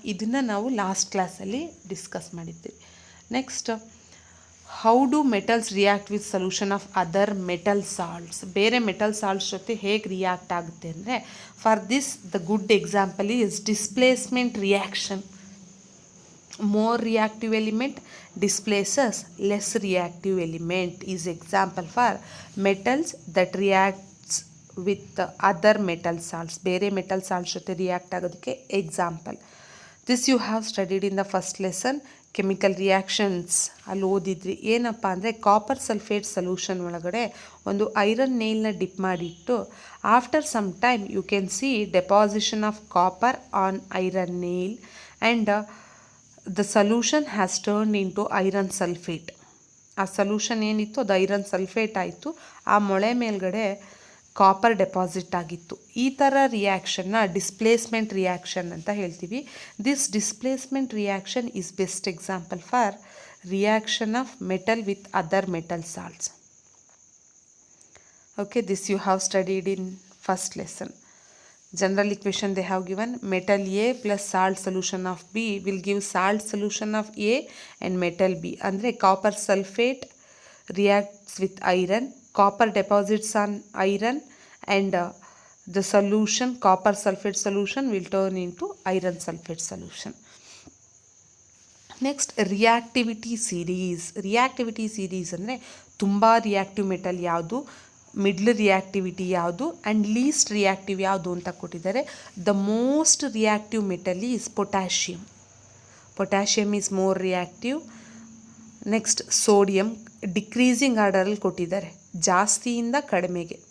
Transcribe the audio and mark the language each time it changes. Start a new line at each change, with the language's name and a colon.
Kannada: ಇದನ್ನು ನಾವು ಲಾಸ್ಟ್ ಕ್ಲಾಸಲ್ಲಿ ಡಿಸ್ಕಸ್ ಮಾಡಿದ್ದೀವಿ.
English: Next, how do metals react with solution of other metal salts?
Kannada: ಬೇರೆ ಮೆಟಲ್ ಸಾಲ್ಟ್ಸ್ ಜೊತೆ ಹೇಗೆ ರಿಯಾಕ್ಟ್ ಆಗುತ್ತೆ ಅಂದರೆ,
English: For this the good example is displacement reaction. More reactive element displaces less reactive element is example for metals that reacts with other metal salts.
Kannada: ಬೇರೆ metal salts ಜೊತೆ react ಆಗೋದಕ್ಕೆ example.
English: This you have studied in the first lesson chemical reactions.
Kannada: ಅಲ್ಲಿ ಓದಿದ್ರಿ. ಏನಪ್ಪ ಅಂದರೆ copper sulphate solution ಒಳಗಡೆ ಒಂದು iron ನೇಲ್ನ drip ಮಾಡಿಟ್ಟು
English: After some time you can see deposition of copper on iron nail and the solution has turned into iron sulfate.
Kannada: ಆ solution ಏನಿತ್ತು ಅದು iron sulphate ಆಯಿತು. ಆ ಮೊಳೆ ಮೇಲ್ಗಡೆ ಕಾಪರ್ ಡೆಪಾಸಿಟ್ ಆಗಿತ್ತು. ಈ ಥರ ರಿಯಾಕ್ಷನ್ನ ಡಿಸ್ಪ್ಲೇಸ್ಮೆಂಟ್ ರಿಯಾಕ್ಷನ್ ಅಂತ ಹೇಳ್ತೀವಿ.
English: This displacement reaction is best example for reaction of metal with other metal salts. Okay, this you have studied in first lesson. General equation they have given metal A plus salt solution of B will give salt solution of A and metal B. ಅಂದರೆ copper sulfate reacts with iron, copper deposits on iron and the solution copper sulfate solution will turn into iron sulfate solution. Next, reactivity series.
Kannada: Reactivity series ಅಂದರೆ ತುಂಬ reactive metal ಯಾವುದು, middle reactivity ಯಾವುದು and list reactive ಯಾವುದು ಅಂತ ಕೊಟ್ಟಿದ್ದಾರೆ.
English: The most reactive metal is potassium. Potassium is more reactive.
Kannada: Next, sodium decreasing ಆರ್ಡರಲ್ಲಿ ಕೊಟ್ಟಿದ್ದಾರೆ, ಜಾಸ್ತಿಯಿಂದ ಕಡಿಮೆಗೆ.